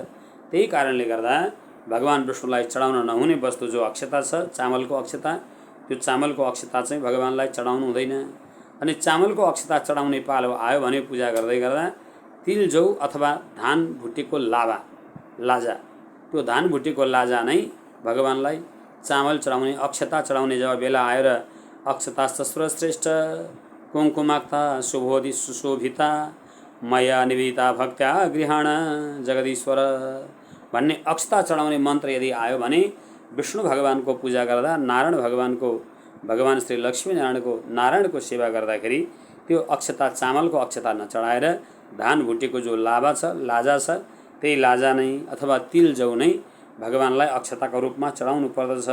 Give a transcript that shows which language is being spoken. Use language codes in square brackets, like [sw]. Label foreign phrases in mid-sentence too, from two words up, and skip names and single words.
[ne] त्यही कारणले गर्दा भगवान विष्णुलाई चढाउन नहुने वस्तु जो अक्षता छ, चामलको अक्षता, त्यो चामलको अक्षता चाहिँ भगवानलाई चढाउनु हुँदैन। अनि चामलको अक्षता चढाउने पालो आयो भने पूजा गर्दै गर्दा तिल जौ अथवा धान भुटेको लाजा त्यो धान भुटेको लाजा नै भगवानलाई चामल चढाउने अक्षता चढाउने जब बेला आयो र [sa] अक्षताश्च सर्वश्रेष्ठ कुङ्कुमाक्ता शुभोदि सुशोभिता मया निवेदिता भक्त्या गृहाण जगदीश्वर [ne] भन्ने अक्षता चढाउने मन्त्र यदि आयो भने विष्णु भगवानको पूजा गर्दा भगवान श्री लक्ष्मीनारायणको नारायणको सेवा गर्दाखेरि त्यो अक्षता चामलको अक्षता नचढाएर धान भुटेको जो लाजा छ त्यही लाजा नै अथवा तिल जौ नै भगवानलाई अक्षताको रूपमा चढाउनु पर्दछ।